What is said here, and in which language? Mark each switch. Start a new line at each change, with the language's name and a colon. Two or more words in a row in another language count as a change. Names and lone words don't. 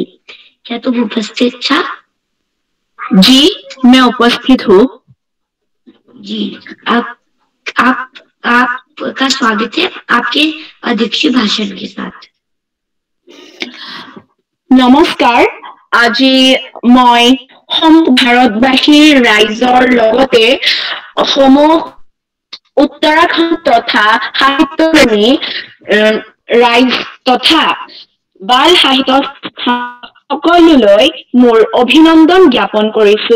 Hindi: क्या तुम उपस्थित था? जी मैं उपस्थित हूँ। जी आपका स्वागत है आपके अध्यक्षीय भाषण के साथ। नमस्कार,
Assamese: আজি মই ভাৰতবাসীৰ ৰাইজৰ লগতে সমূহ উত্তৰাখণ্ড তথা সাহিত্যপ্ৰেমী ৰাইজ তথা বাল সাহিত্য সকলোলৈ মোৰ অভিনন্দন জ্ঞাপন কৰিছো।